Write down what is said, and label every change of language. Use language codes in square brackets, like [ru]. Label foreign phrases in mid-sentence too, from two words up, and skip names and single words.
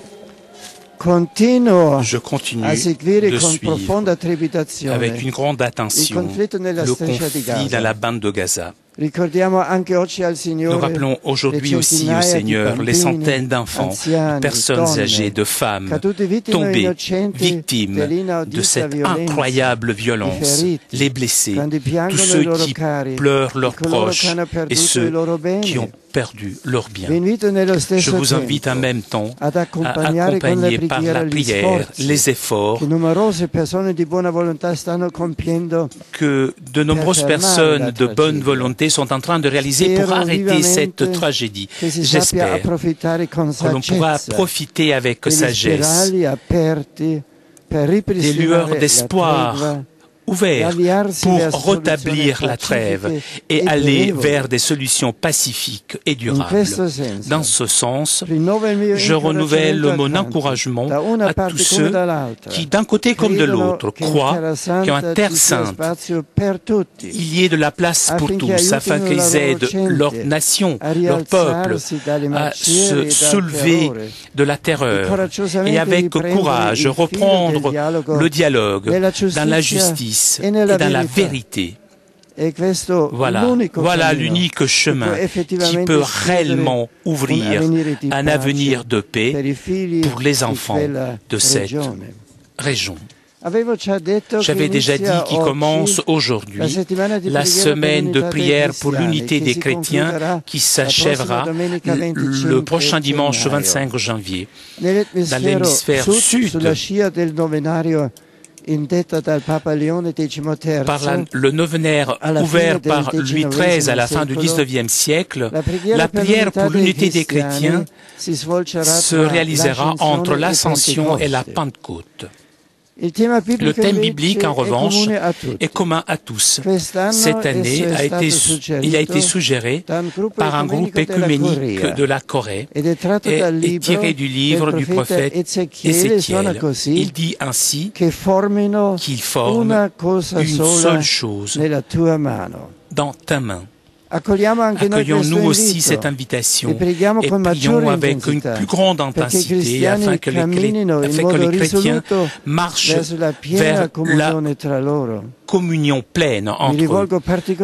[fr] je continue [it] a seguire [fr] de [it] con [fr] suivre [it] profonda trepidazione [fr] avec une grande attention [it] il conflitto nella [fr] le [it] striscia di [fr] conflit Gaza. dans la bande de Gaza. [it] Ricordiamo anche oggi al [fr] Nous [it] Signore [fr] rappelons aujourd'hui le aussi au [it] centinaia di [fr] Seigneur les [it] bambini, [fr] centaines d'enfants, de [it] anziani, [fr] personnes [it] donne, [fr] âgées, de femmes, [it] caduti vittime [fr] tombées, [it] innocenti [fr] victimes [it] dell'inaudita [fr] de cette [it] violenza, [fr] incroyable [it] i [fr] violence, [it] feriti, [fr] les blessés, [it] quando piangono [fr] tous [it] i [fr] ceux [it] loro [fr] qui [it] cari, [fr] pleurent leurs [it] coloro che [fr] proches [it] hanno [fr] et [it] perduto [fr] ceux [it] i loro beni. [fr] qui ont perdu leurs biens. [it] Vi invito nello [fr] Je [it] stesso [fr] vous invite en [it] tempo [fr] même temps [it] ad [fr] à [it] accompagnare con la [fr] accompagner par la [it] preghiera gli [fr] prière [it] sforzi [fr] les efforts [it] che numerose persone di buona volontà stanno compiendo [fr] que de nombreuses personnes de bonne volonté sont en train de réaliser pour arrêter cette tragédie. [it] che si sappia [fr] J'espère [it] approfittare con [fr] que l'on pourra [it] saggezza [fr] profiter avec [it] degli [fr] sagesse [it] spirali aperti per [fr] des [it] ripristinare [fr] lueurs [it] la [fr] d'espoir [it] tregua, [fr] ouverts [it] d'avviarsi [fr] pour [it] verso [fr] rétablir [it] soluzioni [fr] la trêve [it] pacifiche [fr] et [it] e [fr] aller [it] durevoli. [fr] vers des solutions pacifiques et [it] In [fr] durables. [it] questo senso, [fr] Dans ce sens, [it] rinnovo il mio [fr] je renouvelle [it] incoraggiamento a [fr] mon [it] tanti, [fr] encouragement [it] da una [fr] à [it] parte [fr] tous [it] come [fr] ceux [it] dall'altra, [fr] qui, d'un côté comme de [it] credono [fr] l'autre, [it] che in [fr] croient [it] Terra [fr] qu'en [it] Santa [fr] Terre [it] ci sia [fr] Sainte, [it] spazio per tutti, [fr] il y ait de la place pour [it] affinché [fr] tous, afin [it] aiutino [fr] qu'ils [it] la loro [fr] aident [it] gente [fr] leur nation, [it] a [fr] leur peuple, [it] rialzarsi dalle [fr] à [it] macerie e [fr] se [it] dal [fr] soulever [it] terrore, [fr] de la terreur [it] coraggiosamente [fr] et avec [it] riprendere [fr] courage [it] il filo [fr] reprendre [it] del dialogo [fr] le dialogue [it] nella [fr] dans la [it] giustizia [fr] justice [it] e [fr] et [it] nella [fr] dans la [it] verità. [fr] vérité. [it] E questo [fr] Voilà, [it] l'unico [fr] voilà [it] cammino [fr] l'unique chemin [it] che può [fr] qui [it] effettivamente [fr] peut [it] scrivere [fr] réellement ouvrir [it] di [fr] un [it] pace [fr] avenir de paix [it] per i figli [fr] pour les [it] di [fr] enfants [it] quella [fr] de cette [it] regione. [fr] région. [it] Avevo già detto che [fr] J'avais déjà dit [it] inizia [fr] qu'il [it] oggi [fr] commence [it] la [fr] aujourd'hui [it] settimana di [fr] la [it] preghiera per [fr] semaine de [it] l'unità dei [fr] prière pour [it] cristiani, [fr] l'unité [it] che [fr] des [it] si [fr] chrétiens [it] concluderà [fr] qui [it] la [fr] s'achèvera [it] prossima domenica [fr] le 25 prochain dimanche [it] gennaio. [fr] 25 janvier. Dans [it] Nell'emisfero [fr] l'hémisphère [it] sud, [fr] sud, [it] sulla scia del novenario indetta dal Papa Leone XIII, [fr] par le novenaire [it] alla [fr] ouvert [it] fine del [fr] par Louis XIII à la fin du [it] secolo, [fr] XIXe siècle, [it] la [fr] la prière pour l'unité des [it] cristiani [fr] chrétiens [it] si svolgerà [fr] se [it] tra [fr] réalisera entre l'Ascension et la [it] Pentecoste. [fr] Pentecôte. Le thème biblique, en revanche, est commun à tous. Cette année, il a été suggéré par un groupe écuménique de la Corée et est tiré du livre du prophète Ézéchiel. Il dit ainsi qu'ils forment une seule chose [it] nella tua mano. [fr] dans ta main. Accueillons nous aussi cette invitation et prions avec une plus grande intensité afin que les chrétiens marchent vers la communion pleine entre eux.